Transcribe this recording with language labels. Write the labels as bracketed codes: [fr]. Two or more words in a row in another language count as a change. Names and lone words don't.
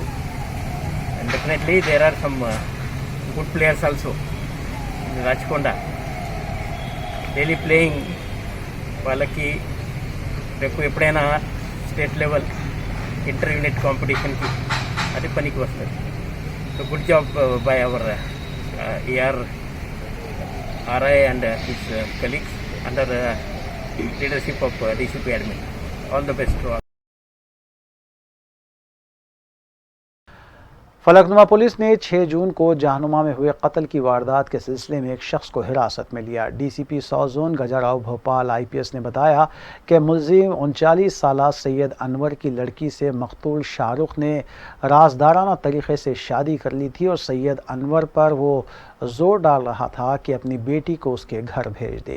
[en] and definitely there are some good players also Rachakonda daily playing [te] వాళ్ళకి రేపు ఎప్పుడైనా [en] state level inter unit competition [te] అది పనికి వస్తుంది। [en] so good job by our RI and his colleagues under leadership of DCP admin. all the best to all. [ur] فلکنما پولیس نے 6 جون کو جہنما میں ہوئے قتل کی واردات کے سلسلے میں ایک شخص کو حراست میں لیا۔ ڈی سی پی ساؤتھ زون گجاراؤ بھوپال آئی پی ایس نے بتایا کہ ملزم 39 سالہ سید انور کی لڑکی سے مقتول شاہ رخ نے رازدارانہ طریقے سے شادی کر لی تھی اور سید انور پر وہ زور ڈال رہا تھا کہ اپنی بیٹی کو اس کے گھر بھیج دے۔